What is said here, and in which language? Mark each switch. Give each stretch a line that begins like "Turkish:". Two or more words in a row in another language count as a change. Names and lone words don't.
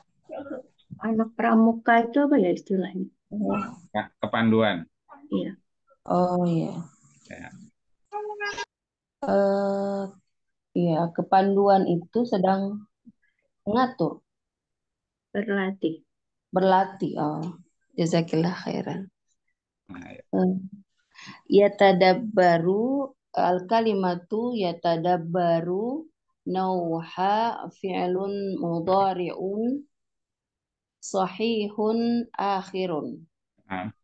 Indonesian: Anak pramuka itu apa ya istilahnya? Kepanduan. Iya. Oh iya. Ya. Iya, kepanduan itu sedang mengatur, Berlatih. berlatih.
Arabic: Oh, جزاكِ الله خيرا.
Indonesian: Nah, ya.
Arabic: يتدبر الكلمة يتدبر نوعها فعل مضارع صحيح الآخر.
Indonesian: Nah,